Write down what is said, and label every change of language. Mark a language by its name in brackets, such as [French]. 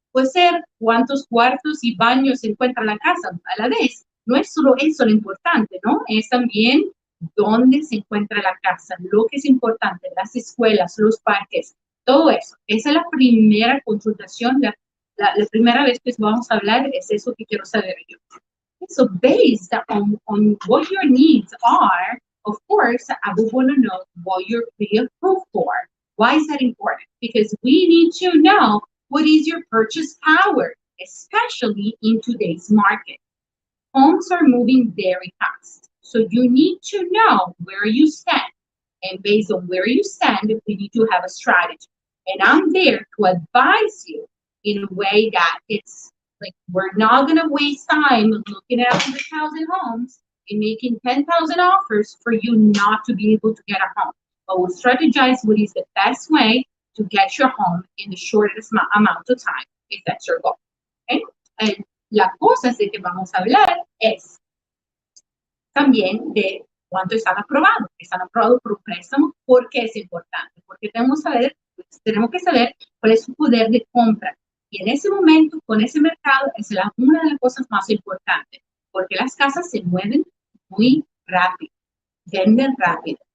[Spanish] puede ser cuántos cuartos y baños se encuentra la casa a la vez. No es solo eso lo importante, ¿no? Es también dónde se encuentra la casa, lo que es importante, las escuelas, los parques, todo eso. Esa es la primera consultación, la primera vez que vamos a hablar, es eso que quiero saber yo. [English] So based on what your needs are, of course, I would want to know what you're pre-approved for. Why is that important? Because we need to know what is your purchase power, especially in today's market. Homes are moving very fast. So you need to know where you stand. And based on where you stand, we need to have a strategy. And I'm there to advise you in a way that it's like, we're not gonna waste time looking at 100,000 homes and making 10,000 offers for you not to be able to get a home. But we'll strategize what is the best way to get your home in the shortest amount of time, if that's your goal. Okay? And [Spanish] la cosa de que vamos a hablar es también de cuánto están aprobados. Están aprobados por un préstamo. ¿Por qué es importante? Porque tenemos que saber cuál es su poder de compra. Y en ese momento, con ese mercado, es una de las cosas más importantes, porque las casas se mueven muy rápido, venden rápido.